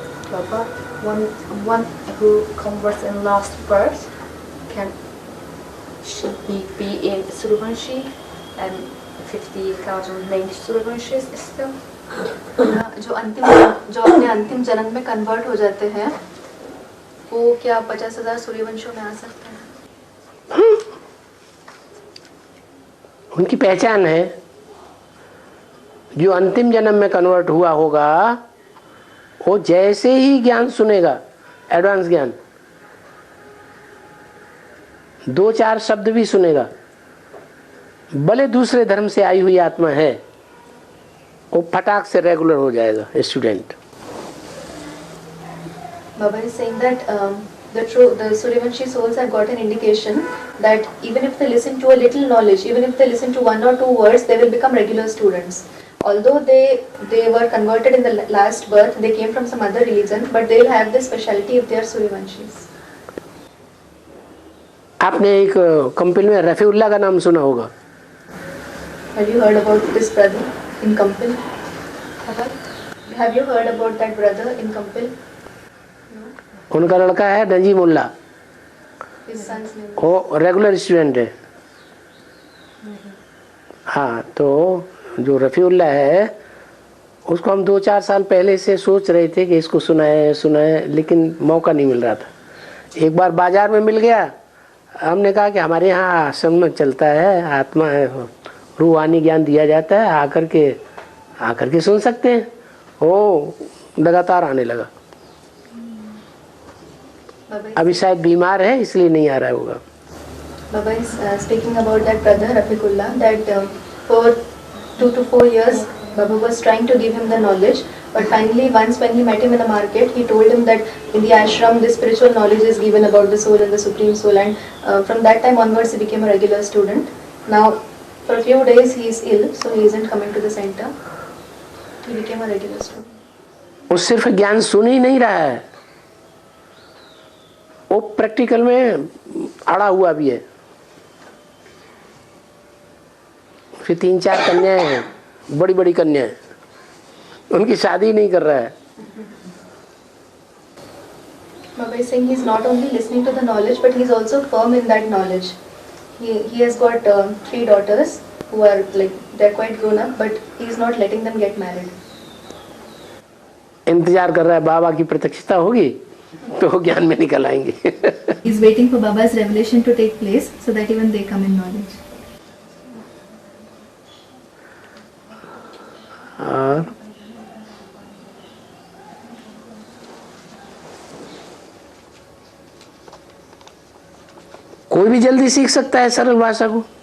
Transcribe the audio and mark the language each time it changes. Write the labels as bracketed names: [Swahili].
[English] Baba, one who converts in last birth, can she be in Suryavanshi and 50,000 named Suryavanshis still? [Hindi] जो अपने अंतिम जन्म में convert हो जाते हैं वो क्या 50,000 सूर्यवंशों में आ सकते हैं? उनकी पहचान है. जो अंतिम जन्म में कन्वर्ट हुआ होगा वो जैसे ही ज्ञान सुनेगा, एडवांस ज्ञान, 2-4 शब्द भी सुनेगा, भले दूसरे धर्म से आई हुई आत्मा है, वो फटाक से रेगुलर हो जाएगा student. [English] Baba is saying that the Suryavanshi souls have got an indication that even if they listen to a little knowledge, even if they listen to 1 or 2 words, they will become regular students. Although they were converted in the last birth, they came from some other religion, but they will have this speciality if they are Suryavanshis. [Hindi] आपने एक कंपिल में रफीउल्लाह का नाम सुना होगा। [English] Have you heard about this brother in Kampil? Have you heard about that brother in Kampil? [Hindi] उनका लड़का है नजीमुल्ला, [English] His son's name. [Hindi] वो रेगुलर स्टूडेंट है। हाँ, तो जो रफीउल्लाह है उसको हम 2-4 साल पहले से सोच रहे थे कि इसको सुनाए, लेकिन मौका नहीं मिल रहा था। एक बार बाजार में मिल गया, हमने कहा कि हमारे यहाँ आश्रम में चलता है, आत्मा है, रूहानी ज्ञान दिया जाता है, आकर के सुन सकते हैं। वो लगातार आने लगा। अभी शायद बीमार है इसलिए नहीं आ रहा होगा। [English] Baba is speaking about that brother Rafiqullah, that for 2 to 4 years Baba was trying to give him the knowledge, but finally once when he met him in the market, he told him that in the ashram this spiritual knowledge is given about the soul and the supreme soul, and from that time onwards he became a regular student. Now for a few days he is ill, so he isn't coming to the center. He became a regular student. [Hindi] वो सिर्फ ज्ञान सुन ही नहीं रहा है, वो practical में अड़ा हुआ भी है। फिर 3-4 कन्याएं हैं, बड़ी बड़ी कन्याएं, उनकी शादी नहीं कर रहा है। [English] Baba is saying he is not only listening to the knowledge, but he is also firm in that knowledge. He has got 3 daughters who are they are quite grown up, but he is not letting them get married. [Hindi] इंतजार कर रहा है बाबा की प्रत्यक्षता होगी तो वो ज्ञान में निकल आएंगे। [English] He is waiting for Baba's revelation to take place so that even they come in knowledge. [Hindi] और कोई भी जल्दी सीख सकता है सरल भाषा को।